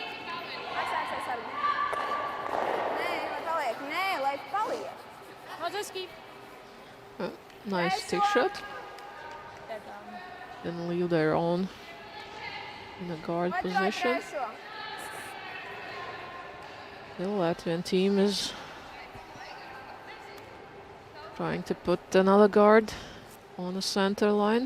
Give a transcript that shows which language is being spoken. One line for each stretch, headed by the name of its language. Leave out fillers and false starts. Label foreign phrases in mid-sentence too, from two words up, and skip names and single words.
Latvian: Aizsāksies sargi. Nē, lai paliek. Nē, lai paliek. Maziski.
English: Nice trick shot. Didn't leave their own in the guard position. The Latvian team is trying to put another guard on the center line.